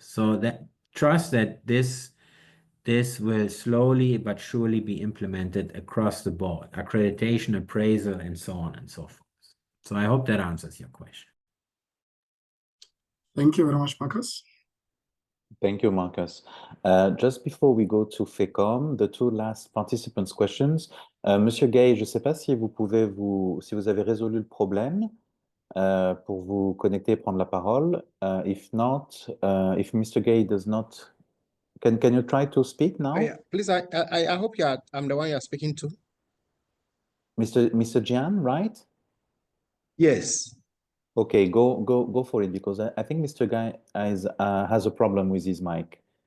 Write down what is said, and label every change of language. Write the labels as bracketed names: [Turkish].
[English] So that trust that this will slowly but surely be implemented across the board, accreditation, appraisal, and so on and so forth. So I hope that answers your question. Thank you very much, Marcus. Thank you, Marcus. Just before we go to FEICOM, the two last participants' questions. [French] Monsieur Gay, je ne sais pas si vous pouvez si vous avez résolu le problème pour vous connecter et prendre la parole. [English] If not, if Mr. Gay does not, can you try to speak now? Oh, yeah. Please, I hope I'm the one you're speaking to. Mr. Jian, right? Yes. Okay, go for it, because I think Mr. Guy has a problem with his mic.